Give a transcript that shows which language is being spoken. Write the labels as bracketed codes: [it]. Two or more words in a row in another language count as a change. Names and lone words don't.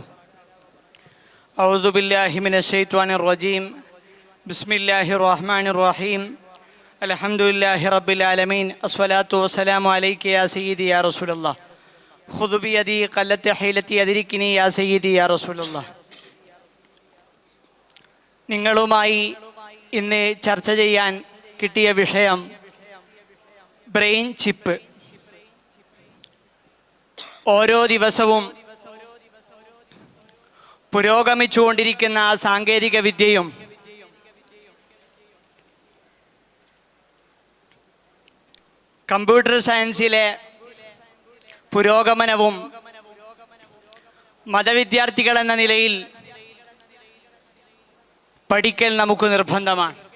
[ar] أعوذ بالله من الشيطان الرجيم. بسم الله الرحمن الرحيم. الحمد لله رب العالمين. الصلاة والسلام عليك يا سيدي يا رسول الله. خذ بيدي قلت حيلتي أدركني يا سيدي يا رسول الله. [ml] നിങ്ങളുമായി ഇന്ന് ചർച്ച ചെയ്യാൻ കിട്ടിയ വിഷയം [en] brain chip. [ml] ഓരോ ദിവസവും പുരോഗമിച്ചുകൊണ്ടിരിക്കുന്ന സാങ്കേതിക വിദ്യയും [en] computer science [ml] പുരോഗമനവും മതവിദ്യാർത്ഥികൾ എന്ന നിലയിൽ പഠിക്കൽ നമുക്ക് നിർബന്ധമാണ്.